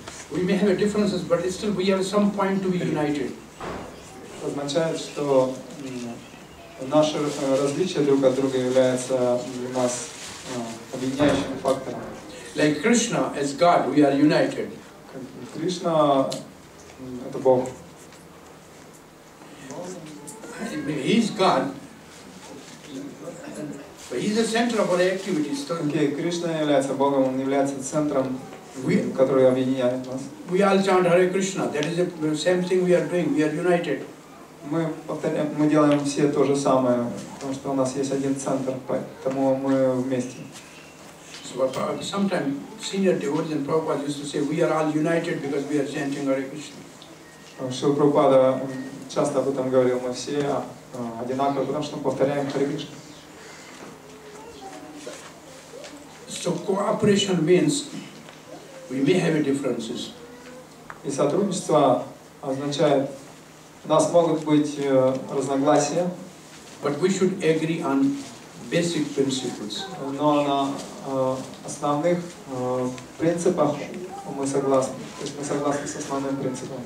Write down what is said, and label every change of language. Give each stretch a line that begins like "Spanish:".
English: We may have differences, but still we have some point to be united.
Russian: Означает, что наши различия друг от друга являются для нас объединяющим фактором.
English: Like Krishna as God, we are united.
Russian: Кришна это Бог.
English: He is God. He is the center of our activities.
Russian: Кришна является Богом, Он является центром, который объединяет нас.
English: We all chant Hare Krishna. That is the same thing we are doing. We are united.
Russian: Мы делаем все то же самое, потому что у нас есть один центр, поэтому мы вместе.
English: So sometimes senior devotees and Prabhupada used to say, we are all united because we are chanting Hare Krishna.
Russian: Шрила Прабхупада часто об этом говорил, мы все одинаковые, потому что мы повторяем Харе Кришна.
English: So cooperation means we may have differences.
Russian: И сотрудничество означает, у нас могут быть разногласия,
English: but we should agree on basic principles.
Russian: Но на основных принципах мы согласны. То есть мы согласны с основным принципом.